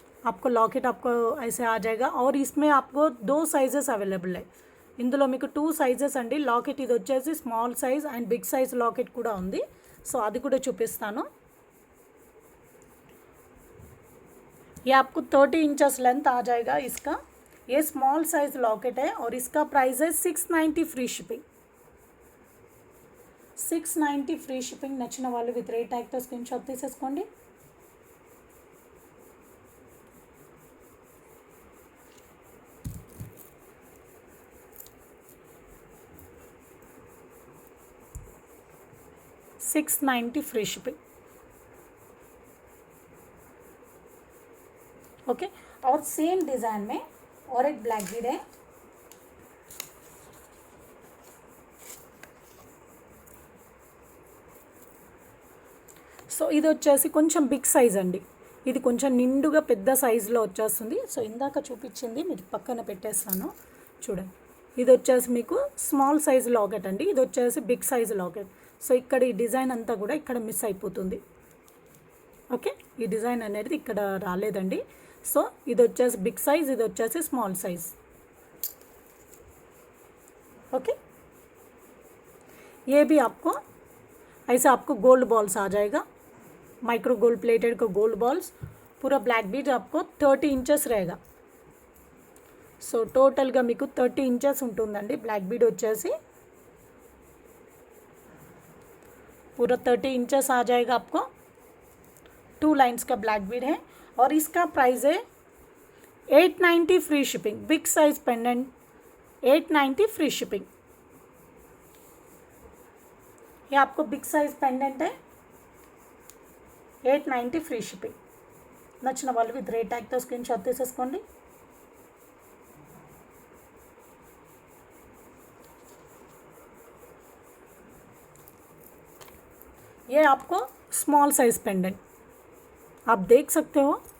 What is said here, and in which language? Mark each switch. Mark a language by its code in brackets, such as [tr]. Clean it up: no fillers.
[hi] आपको लॉकेट आपको ऐसे आ जाएगा और इसमें आपको 2 साइजेस अवेलेबल है. [te] ఇందులో మీకు 2 సైజెస్ అండి. లాకెట్ ఇది వచ్చేసి small size and big size locket కూడా ఉంది. సో అది కూడా చూపిస్తాను. [hi] ये आपको 30 इंचेस लेंथ आ जाएगा इसका। ये स्मॉल साइज लॉकेट है और इसका प्राइस है 690 फ्री शिपिंग। [en] 690 free shipping. [te] నచ్చిన వాళ్ళు విత్ రేట్ ట్యాగ్తో స్క్రీన్ షాట్ తీసేసుకోండి। [en] $690 free shipping. [hi] ओके, और सेम डिज़ाइन में और एक ब्लैक बीड है। [te] సో ఇది వచ్చేసి కొంచెం బిగ్ సైజ్ అండి, ఇది కొంచెం నిండుగా పెద్ద సైజులో వచ్చేస్తుంది। సో ఇందాక చూపించింది మీరు పక్కన పెట్టేస్తాను చూడండి। ఇది వచ్చేసి మీకు స్మాల్ సైజ్ లాకెట్ అండి, ఇది వచ్చేసి బిగ్ సైజ్ లాకెట్। సో ఇక్కడ ఈ డిజైన్ అంతా కూడా ఇక్కడ మిస్ అయిపోతుంది। ఓకే, ఈ డిజైన్ అనేది ఇక్కడ రాలేదండి। సో ఇది వచ్చేసి బిగ్ సైజ్, ఇది వచ్చేసి స్మాల్ సైజ్। [hi] ओके, ये भी आपको ऐसे आपको गोल्ड बॉल्स आ जाएगा, माइक्रो गोल्ड प्लेटेड को गोल्ड बॉल्स। पूरा ब्लैक बीड आपको 30 इंचेस रहेगा। [te] సో టోటల్గా మీకు 30 ఇంచెస్ ఉంటుందండి బ్లాక్ బీడ్ వచ్చేసి। [hi] पूरा 30 इंचेस आ जाएगा आपको। 2 लाइन्स का ब्लैक बीड है और इसका प्राइस है 890 free shipping. [en] Big size pendant 890 free shipping. [hi] ये आपको बिग साइज पेंडेंट है 890 फ्री शिपिंग। [te] నచ్చిన వాళ్ళు విత్ రేట్ ట్యాగ్తో స్క్రీన్ షాట్ తీసేసుకోండి। [hi] ये आपको स्मॉल साइज पेंडेंट आप देख सकते हो।